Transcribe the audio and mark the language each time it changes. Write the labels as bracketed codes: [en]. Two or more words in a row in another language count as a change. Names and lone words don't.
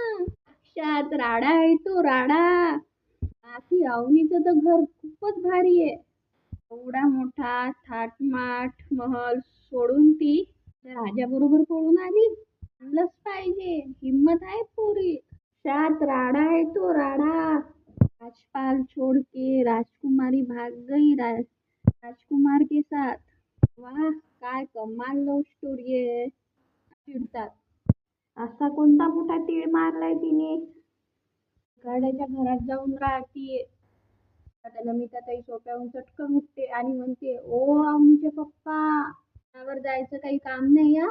[mr] साक्षात राडा आहे तो, राडा. बाकी अवनीचं तर घर खूपच भारी आहे. एवढा मोठा थाटमाट महल सोडून ती त्या राजाबरोबर पळून आली. आणलंच पाहिजे, हिम्मत आहे पोरी. सात राडा आहे तो, राडा. [hi] राजपाल छोड़ के राजकुमारी भाग गई राजकुमार के साथ. [mr] वाह, काय कमाल [en] love story [mr] आहे. चिडतात, असा कोणता मोठा तीळ मारलाय तिने? गाड्याच्या घरात जाऊन राहतीये. आता नमिताताई सोफ्यावरून चटकन उठते आणि म्हणते, ओ अवनीचे पप्पा, त्यावर जायचं काही काम नाही हा.